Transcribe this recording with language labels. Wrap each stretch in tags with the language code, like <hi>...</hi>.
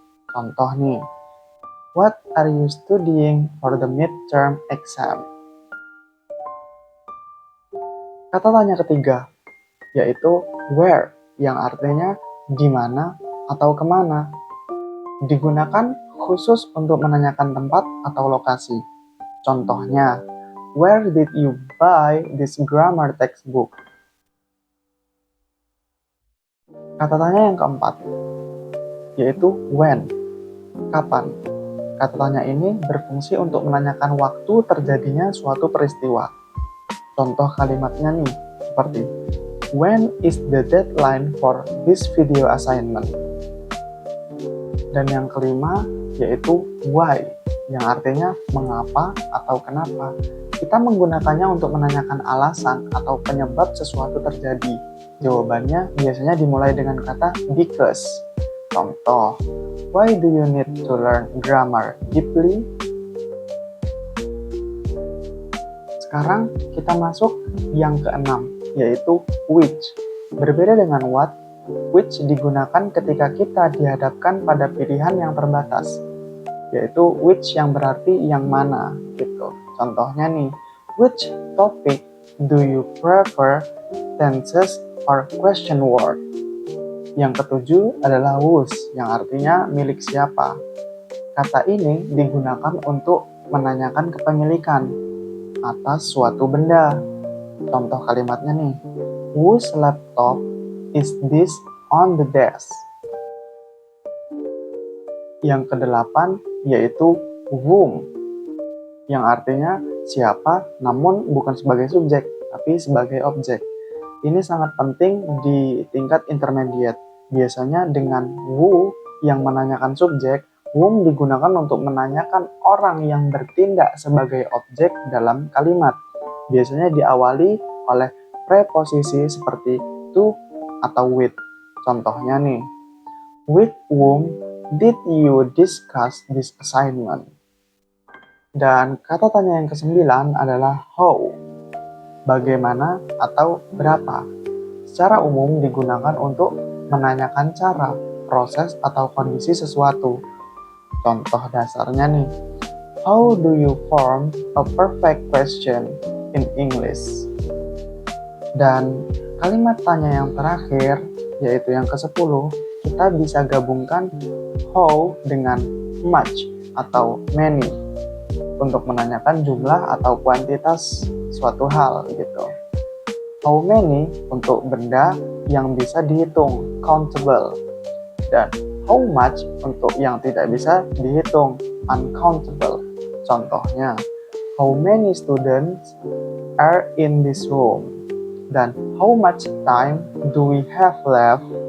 <id>Contoh nih,</id> <en>what are you studying for the midterm exam?</en> <id>Kata tanya ketiga, yaitu where, yang artinya di mana atau kemana. Digunakan khusus untuk menanyakan tempat atau lokasi. Contohnya,</id> <en>where did you buy this grammar textbook?</en> <id>Kata tanya yang keempat, yaitu when, kapan. Kata tanya ini berfungsi untuk menanyakan waktu terjadinya suatu peristiwa. Contoh kalimatnya nih, seperti</id> <en>when is the deadline for this video assignment?</en> <id>Dan yang kelima, yaitu why, yang artinya mengapa atau kenapa. Kita menggunakannya untuk menanyakan alasan atau penyebab sesuatu terjadi. Jawabannya biasanya dimulai dengan kata because. Contoh,</id> <en>why do you need to learn grammar deeply?</en> <id>Sekarang kita masuk yang keenam, yaitu which. Berbeda dengan what, which digunakan ketika kita dihadapkan pada pilihan yang terbatas, yaitu which yang berarti yang mana gitu. Contohnya nih,</id> <en>which topic do you prefer, tenses or question word?</en> <id>Yang ketujuh adalah whose, yang artinya milik siapa. Kata ini digunakan untuk menanyakan kepemilikan atas suatu benda. Contoh kalimatnya nih,</id> <en>whose laptop is this on the desk?</en> <id>Yang kedelapan yaitu whom, yang artinya siapa namun bukan sebagai subjek tapi sebagai objek. Ini sangat penting di tingkat intermediate. Biasanya dengan who yang menanyakan subjek, whom digunakan untuk menanyakan orang yang bertindak sebagai objek dalam kalimat. Biasanya diawali oleh preposisi seperti to atau with. Contohnya nih,</id> <en>with whom did you discuss this assignment?</en> <id>Dan kata tanya yang kesembilan adalah how, bagaimana atau berapa. Secara umum digunakan untuk menanyakan cara, proses atau kondisi sesuatu. Contoh dasarnya nih,</id> <en>how do you form a perfect question in English?</en> <id>Dan kalimat tanya yang terakhir, yaitu yang ke-10, kita bisa gabungkan how dengan much atau many untuk menanyakan jumlah atau kuantitas suatu hal gitu. How many untuk benda yang bisa dihitung, countable. Dan how much untuk yang tidak bisa dihitung, uncountable. Contohnya,</id> <en>how many students are in this room?</en> <id>Dan</id> <en>how much time do we have left?</en>